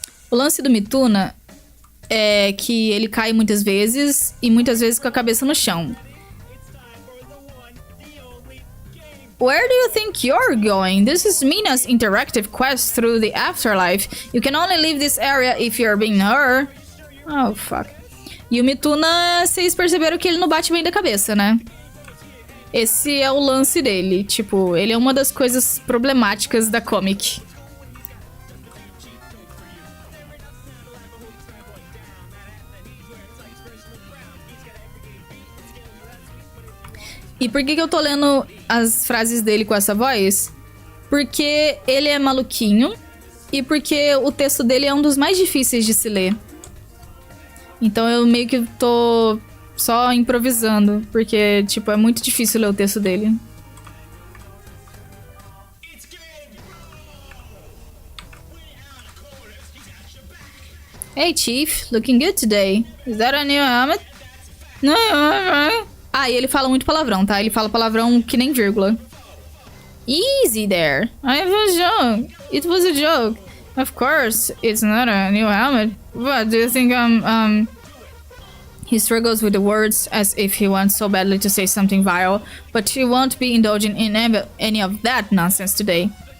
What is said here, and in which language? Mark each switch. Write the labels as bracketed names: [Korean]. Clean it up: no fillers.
[Portuguese] O lance do Mituna é que ele cai muitas vezes e muitas vezes com a cabeça no chão. [English] Where do you think you're going? This is Mina's interactive quest through the afterlife. You can only leave this area if you're being her. Oh, fuck. [Portuguese] E o Mituna, vocês perceberam que ele não bate bem da cabeça, né? Esse é o lance dele. Tipo, ele é uma das coisas problemáticas da comic. E por que eu tô lendo as frases dele com essa voz? Porque ele é maluquinho e porque o texto dele é um dos mais difíceis de se ler. Então eu meio que tô só improvisando, porque, tipo, é muito difícil ler o texto dele. [English] Hey, Chief, looking good today. Is that a new helmet? [Portuguese] No, Ah, e ele fala muito palavrão, tá? Ele fala palavrão que nem vírgula. [English] Easy there. I was joke. It was a joke. Of course, it's not a new helmet. What, do you think He struggles with the words as if he wants so badly to say something vile, but he won't be indulging in any of that nonsense today.